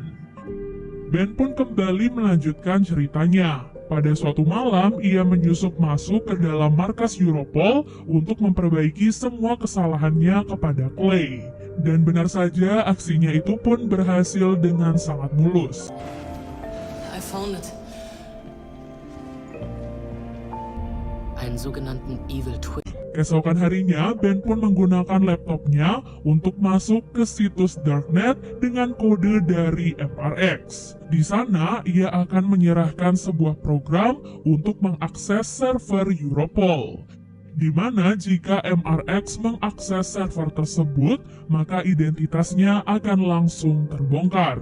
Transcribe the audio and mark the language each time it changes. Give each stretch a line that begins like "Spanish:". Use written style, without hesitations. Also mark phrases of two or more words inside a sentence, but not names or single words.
Indonesian: Ben pun kembali melanjutkan ceritanya. Pada suatu malam, ia menyusup masuk ke dalam markas Europol untuk memperbaiki semua kesalahannya kepada Clay. Dan benar saja, aksinya itu pun berhasil dengan sangat mulus.
English: I found it.
German: Einen sogenannten Evil Twin.
Indonesian: Keesokan harinya, Ben pun menggunakan laptopnya untuk masuk ke situs Darknet dengan kode dari MRX. Di sana, ia akan menyerahkan sebuah program untuk mengakses server Europol. Di mana jika MRX mengakses server tersebut, maka identitasnya akan langsung terbongkar.